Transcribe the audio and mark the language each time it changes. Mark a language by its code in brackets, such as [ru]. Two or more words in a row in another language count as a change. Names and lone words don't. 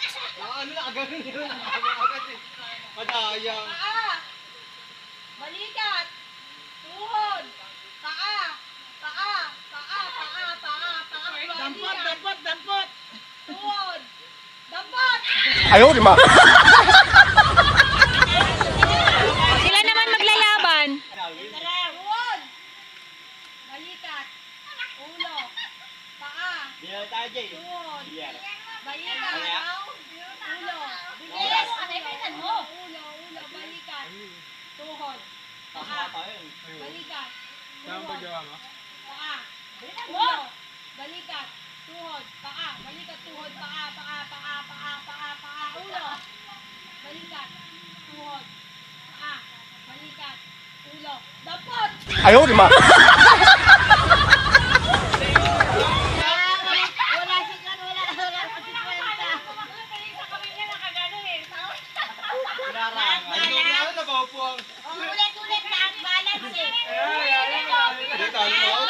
[tl] Ano na, agad yun. Agad eh. Madayang. Paa! Balikat! Tuhod! Paa! Paa! Paa! Paa! Paa! Paa! Dampot. Tuhod! Dampot! [zh] 哎呦我的妈！ [tl] Sila naman maglalaban. Tuhod! Balikat! Ulo! Paa! Bilang tayo, Jay. Tuhod! Yeah. Balikat! Kaya? Ulo! Bilis! Ulo! Ulo! Balikat! Tuhod! Paa! Balikat! Tuhod! Paa! Ulo! Balikat! Tuhod! Paa! Balikat! Tuhod! Paa! Paa! Paa! Paa! Paa! Paa! Ulo! Balikat! Tuhod! Paa! Balikat! Ulo! Dampot! [zh] 哎呦我的妈！ [tl] Wala si Kan, wala si Kwenta. Ano na ba po ang... Ulit-ulit na ang balance eh. Talo na ako, talo.